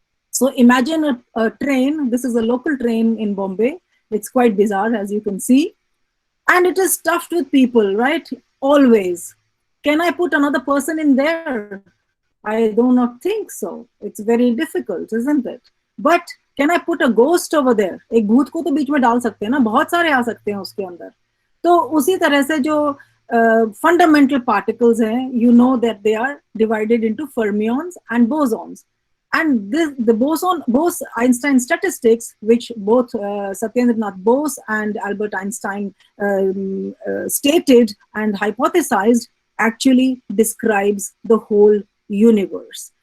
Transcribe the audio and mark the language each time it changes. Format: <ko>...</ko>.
<en>So imagine a train. This is a local train in Bombay. It's quite bizarre, as you can see. And it is stuffed with people, right? Always. Can I put another person in there? I do not think so. It's very difficult, isn't it? But can I put a ghost over there?</en> <hi>एक भूत को तो बीच में डाल सकते हैं ना, बहुत सारे आ सकते हैं उसके अंदर. तो उसी तरह से जो fundamental particles हैं,</hi> <en>you know that they are divided into fermions and bosons. And the Bose-Einstein statistics, which both Satyendranath Bose and Albert Einstein stated and hypothesized, actually describes the whole universe.</en>